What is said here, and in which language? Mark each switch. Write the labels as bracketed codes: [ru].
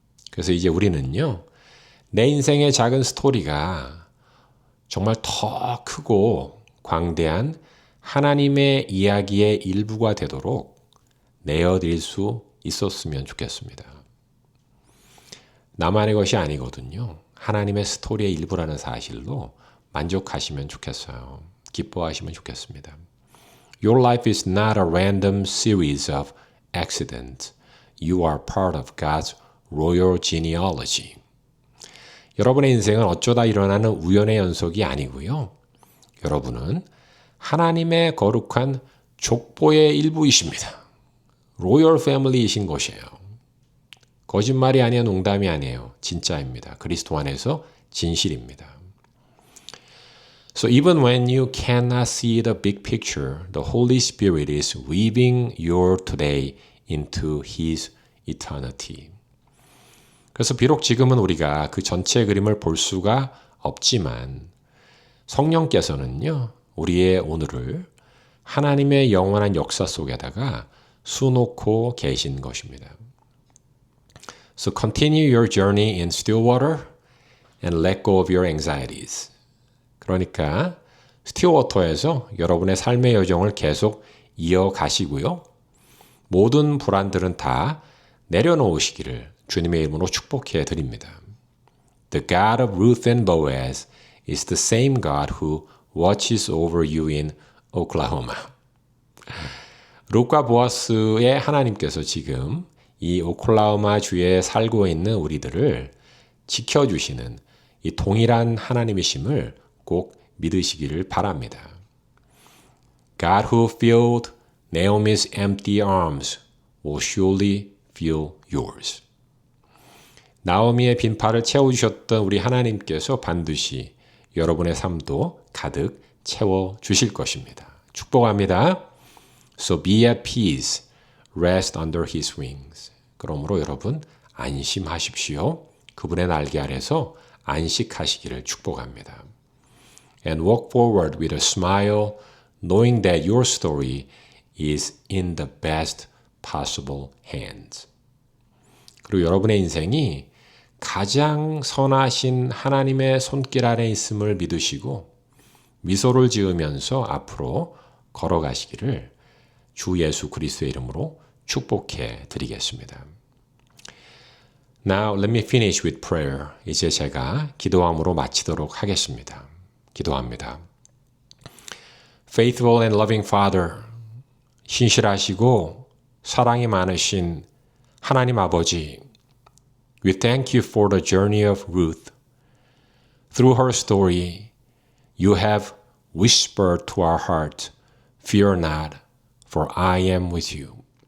[ko] 그래서 이제 우리는요, 내 인생의 작은 스토리가 정말 더 크고 광대한 하나님의 이야기의 일부가 되도록 내어드릴 수 있었으면 좋겠습니다. 나만의 것이 아니거든요. 하나님의 스토리의 일부라는 사실로 만족하시면 좋겠어요. 기뻐하시면 좋겠습니다. [en] Your life is not a random series of accidents. You are part of God's royal genealogy. [ko] 여러분의 인생은 어쩌다 일어나는 우연의 연속이 아니고요. 여러분은 하나님의 거룩한 족보의 일부이십니다. 로열 패밀리이신 것이에요. 거짓말이 아니에요. 농담이 아니에요. 진짜입니다. 그리스도 안에서 진실입니다. [en] So even when you cannot see the big picture, the Holy Spirit is weaving your today into His eternity. [ko] 그래서 비록 지금은 우리가 그 전체 그림을 볼 수가 없지만 성령께서는요, 우리의 오늘을 하나님의 영원한 역사 속에다가 수놓고 계신 것입니다. [en] So continue your journey in still water and let go of your anxieties. [ko] 그러니까 스틸워터에서 여러분의 삶의 여정을 계속 이어가시고요. 모든 불안들은 다 내려놓으시기를 주님의 이름으로 축복해 드립니다. [en] The God of Ruth and Boaz is the same God who watches over you in Oklahoma. [ko] 룻과 보아스의 하나님께서 지금 이 오클라호마 주에 살고 있는 우리들을 지켜주시는 이 동일한 하나님이심을 꼭 믿으시기를 바랍니다. [en] God who filled Naomi's empty arms will surely fill yours. [ko] 나오미의 빈팔을 채워주셨던 우리 하나님께서 반드시 여러분의 삶도 가득 채워주실 것입니다. 축복합니다. [en] So be at peace, rest under His wings. [ko] 그러므로 여러분 안심하십시오. 그분의 날개 아래서 안식하시기를 축복합니다. [en] And walk forward with a smile, knowing that your story is in the best possible hands. [ko] 그리고 여러분의 인생이 가장 선하신 하나님의 손길 아래 있음을 믿으시고 미소를 지으면서 앞으로 걸어가시기를 주 예수 그리스도의 이름으로 축복해 드리겠습니다. [en] Now let me finish with prayer. [ko] 이제 제가 기도함으로 마치도록 하겠습니다. 기도합니다. [en] Faithful and loving Father, [ko] 신실하시고 사랑이 많으신 하나님 아버지, [en] we thank you for the journey of Ruth. Through her story, you have whispered to our heart, Fear not, for I am with you.